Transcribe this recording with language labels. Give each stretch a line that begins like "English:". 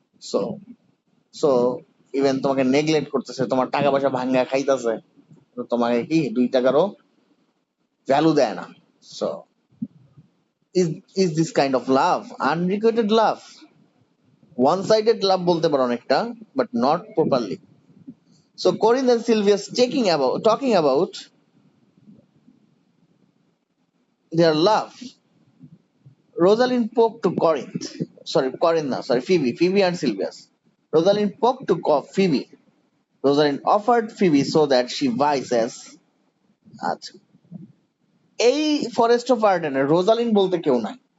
Bangla: So so even তোমাকে neglect করতেছে, তোমার টাকা পয়সা ভাঙ্গা খাইতেছে, তোমাকে কি 2 টাকারও ভ্যালু দেয় না।
English: So is is this kind of love unrequited love? One sided love বলতে পারো অনেকটা, but not properly. So Corinne and Sylvia talking about their love. Rosalind spoke to Corinth. Sorry, Corinne, no, sorry, Phoebe and Sylvia. Rosalind spoke to Phoebe. Rosalind offered Phoebe so that she vices.
Bangla: আচ্ছা, এই forest of আর্ডেনে Rosalyn বলতে কেউ নাই।